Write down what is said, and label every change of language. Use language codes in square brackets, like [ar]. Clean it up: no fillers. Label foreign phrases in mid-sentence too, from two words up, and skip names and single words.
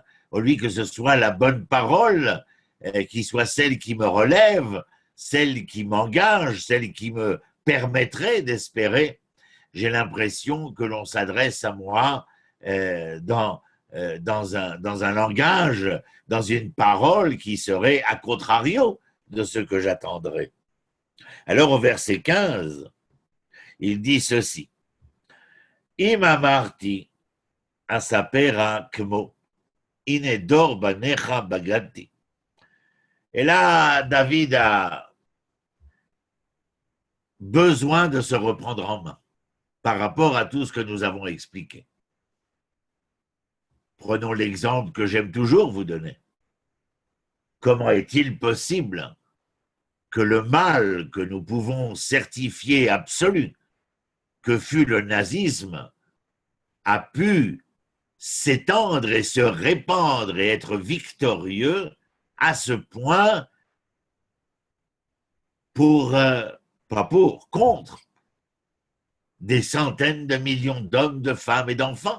[fr] Au lieu que ce soit la bonne parole, qui soit celle qui me relève, celle qui m'engage, celle qui me permettrait d'espérer, j'ai l'impression que l'on s'adresse à moi dans un langage, dans une parole qui serait à contrario de ce que j'attendrais. Alors au verset 15, il dit ceci. [he] אם אמרתי אספרה כמו הנה דור בניך בגדתי. [fr] Et là, David a besoin de se reprendre en main par rapport à tout ce que nous avons expliqué. Prenons l'exemple que j'aime toujours vous donner. Comment est-il possible que le mal que nous pouvons certifier absolu, que fut le nazisme, a pu s'étendre et se répandre et être victorieux à ce point contre des centaines de millions d'hommes, de femmes et d'enfants.